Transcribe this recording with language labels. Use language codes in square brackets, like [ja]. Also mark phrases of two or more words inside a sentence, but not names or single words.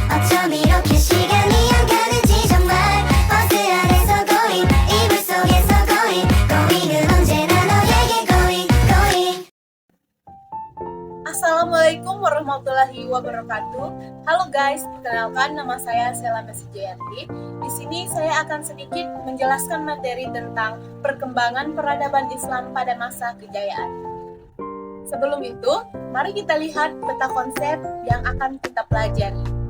[ko] 어쩜 이렇게 시간이 안 가는지 정말 버스 안에서 고잉 이불 속에서 고잉은 언제나 너에게 고잉. [ar] السلام عليكم ورحمة الله وبركاته. [id] Halo guys, perkenalkan nama saya Sela Mesih Jayanti. Di sini saya akan sedikit menjelaskan materi tentang perkembangan peradaban Islam pada masa kejayaan. Sebelum itu, mari kita lihat peta konsep yang akan kita pelajari.